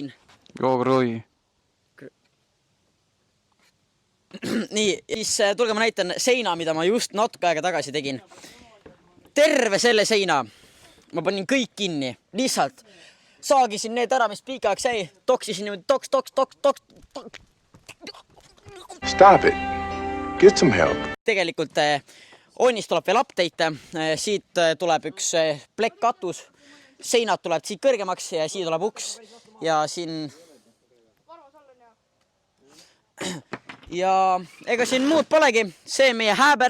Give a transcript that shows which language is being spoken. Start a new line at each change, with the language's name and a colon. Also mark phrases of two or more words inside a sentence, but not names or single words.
Estonian: Joo, kroi. Nii, siis tulge ma näitan seina, mida ma just natuke aega tagasi tegin. Terve selle seina. Ma panin kõik kinni. Lihtsalt saagisin need ära, mis pikaks jäi. Toksisin niimoodi toks.
English: Stop it. Get some help.
Estonian: Tegelikult onnist tuleb veel update. Siit tuleb üks plekkkatus. Seinad tuleb siit kõrgemaks ja siit tuleb uks. Ja siin... Ja ega siin muud polegi. See on meie hääber.